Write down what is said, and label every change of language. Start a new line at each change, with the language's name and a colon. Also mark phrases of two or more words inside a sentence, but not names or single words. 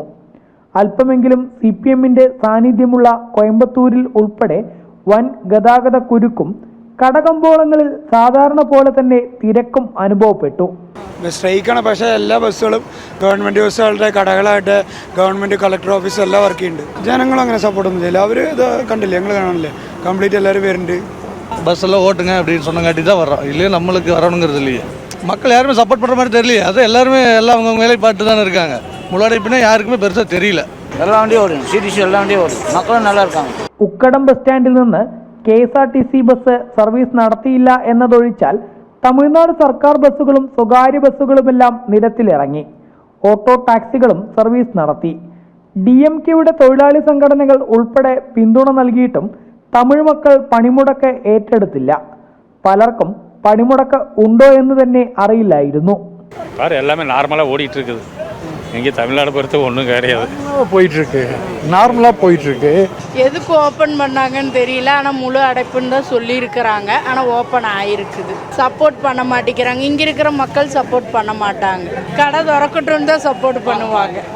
Malayalam: അല്പമെങ്കിലും CPMന്റെ സാന്നിധ്യമുള്ള കോയമ്പത്തൂരിൽ ഉൾപ്പെടെ വൻ ഗതാഗത കുരുക്കും കടകമ്പോളങ്ങളിൽ സാധാരണ പോലെ തന്നെ തിരക്കും അനുഭവപ്പെട്ടു. സ്ട്രൈക്കാണ്, പക്ഷേ എല്ലാ ബസ്സുകളും ഗവൺമെൻറ് ബസ്സുകളുടെ കടകളായിട്ട്
English: government collector office
Malayalam: എല്ലാം വർക്ക് ചെയ്യുന്നുണ്ട്. ജനങ്ങളും അങ്ങനെ സപ്പോർട്ടൊന്നും ചെയ്യില്ല. അവർ ഇത് കണ്ടില്ലേ, ഞങ്ങൾ കാണാനില്ലേ,
Tamil: கம்ப்ளீட் எல்லாரும் വരുന്നുണ്ട്. பஸ்ஸெல்லாம் ஓட்டுங்க அப்படின்னு சொன்னங்காட்டி தான் வரோம், இல்லையே நம்மளுக்கு வரணுங்கிறது இல்லையே. மக்கள் யாருமே சப்போர்ட் பண்ணுற மாதிரி தெரியலையே. அது எல்லாருமே எல்லாம் அவங்க வேலை பார்த்து தானே இருக்காங்க. முன்னாடி யாருக்குமே பெருசாக தெரியல. எல்லா வண்டியும் ஓடும், CTC எல்லா வண்டியும் ஓடும், மக்களும் நல்லா இருக்காங்க.
Malayalam: ഉക്കടം ബസ് സ്റ്റാൻഡിൽ നിന്ന് KSRTC ബസ് സർവീസ് നടത്തിയില്ല എന്നതൊഴിച്ചാൽ തമിഴ്നാട് സർക്കാർ ബസ്സുകളും സ്വകാര്യ ബസ്സുകളുമെല്ലാം നിരത്തിലിറങ്ങി. ഓട്ടോ ടാക്സികളും സർവീസ് നടത്തി. DMKയുടെ തൊഴിലാളി സംഘടനകൾ ഉൾപ്പെടെ പിന്തുണ നൽകിയിട്ടും തമിഴ് മക്കൾ പണിമുടക്ക് ഏറ്റെടുത്തില്ല. പലർക്കും പണിമുടക്ക് ഉണ്ടോ എന്ന് തന്നെ അറിയില്ലായിരുന്നു.
Tamil: எல்லாமே நார்மலாக ஓடிட்டு இருக்குது. இங்கே தமிழ்நாடு பொறுத்து ஒன்றும் கிடையாது, போயிட்டுருக்கு, நார்மலாக போயிட்டுருக்கு. எதுக்கு ஓப்பன் பண்ணாங்கன்னு தெரியல, ஆனால் முழு அடைப்புன்னு தான் சொல்லியிருக்கிறாங்க. ஆனால் ஓப்பன் ஆகிருக்குது. சப்போர்ட் பண்ண மாட்டேங்கிறாங்க. இங்கே இருக்கிற மக்கள் சப்போர்ட் பண்ண மாட்டாங்க. கடை திறக்கட்டும்னு தான் சப்போர்ட் பண்ணுவாங்க.